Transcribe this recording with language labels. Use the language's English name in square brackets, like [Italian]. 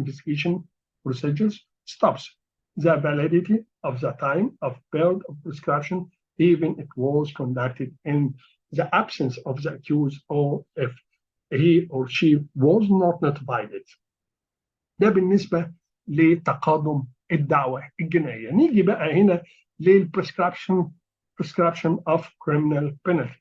[English] Investigation procedures stops the validity of the time of period of prescription, even if it was conducted in the absence of the accused or if he or she was not notified. [Arabic] ده بالنسبة لتقادم الدعوة الجنائية. نيجي بقى هنا لل [English] prescription of criminal penalty.